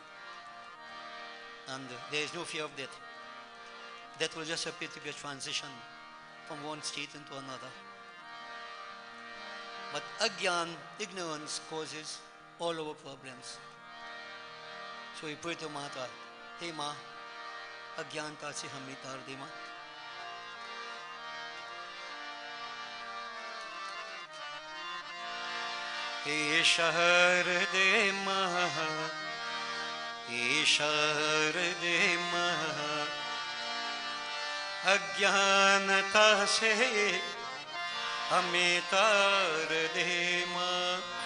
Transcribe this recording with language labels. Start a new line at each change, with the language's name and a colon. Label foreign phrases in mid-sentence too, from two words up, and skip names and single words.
English: And there is no fear of death. Death will just appear to be a transition from one state into another. But agyan, ignorance, causes all our problems. So we pray to Mata,
Hindi: हे माँ, अज्ञानता से हमें तार दे माँ. हे शहर दे महा, हे शहर दे महा, अज्ञानता से हमें तार दे माँ.